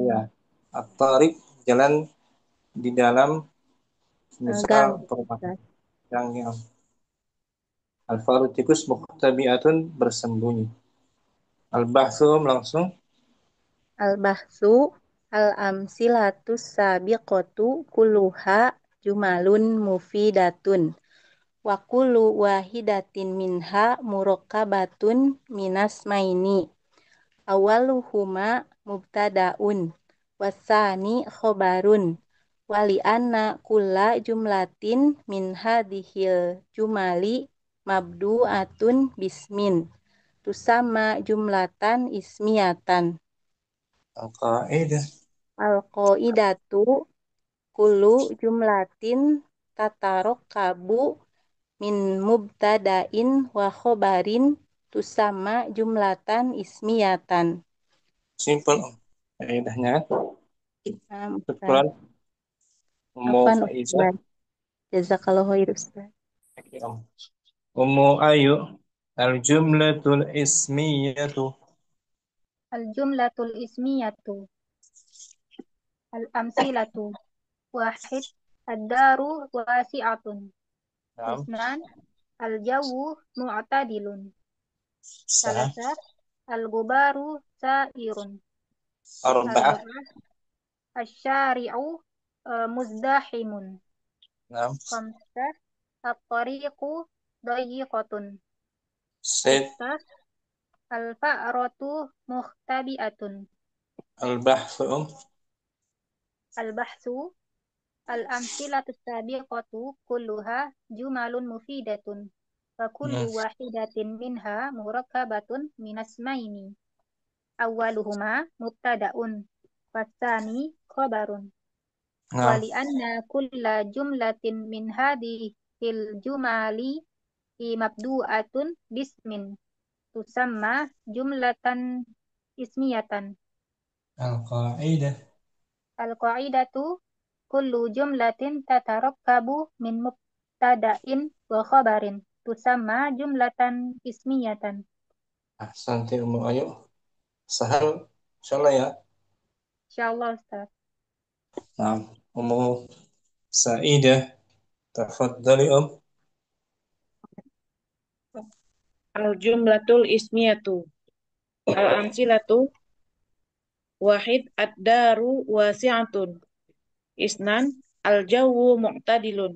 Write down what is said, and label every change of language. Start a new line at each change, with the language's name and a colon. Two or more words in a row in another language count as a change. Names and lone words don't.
Indonesian: raya at-tariq jalan di dalam misal Gang perumahan Ustaz. yang al-faru tikus muhtabiatun bersembunyi al-bahsu langsung
Arabic: البحث. الأمثلة السابقة كلها جمل مفيدة. وكل واحدة منها مركبة من اسمين. أولهما مبتدأ والثاني خبر ولأن كل جملة من هذه الجمل مبدوءة باسم تسمى جملة اسمية. Al-qaidah. القاعدة كل جملة تتركب من مبتدأ وخبر تسمى جملة اسمية.
Indonesian: Simple Om. Kaidahnya. Ustaz.
Arabic: شكرا. أم Afwan Faizah.
Indonesian: Ustaz.
Arabic: جزاك الله خير Ustaz.
Indonesian: Oke, Om. Ummu Ayu.
Arabic: الجملة الاسمية. الجملة الاسمية. الأمثلة. واحد. الدار واسعة. Naam. اثنان. الجو معتدل.
Indonesian: Sah.
Arabic: ثلاثة. الغبار ثائر. Arba'ah. أربعة. الشارع مزدحم. Naam. Khamsah. الطريق ضيقة. Sid. Sittah. الفأرة مختبئة. Al-bahthu Om. Al-bahsu. الأمثلة السابقة كلها جمل مفيدة. وكل واحدة منها مركبة من اسمين. أولهما مبتدأ. والثاني خبر. Wa Naam. لأن كل جملة من هذه الجمل مبدوءة باسم تسمى جملة اسمية. Al-qaidah. القاعدة كل جملة تتركب من مبتدأ وخبر تسمى جملة اسمية. Ahsanti Ummu Ayu. Sahal.
Indonesian: Insyaallah ya. Insyaallah Ustaz.
Arabic: Naam. Ummu Saidah. Tafadhali Om. الجملة الاسمية. الأمثلة. واحد الدار واسعة. اثنان الجو معتدل.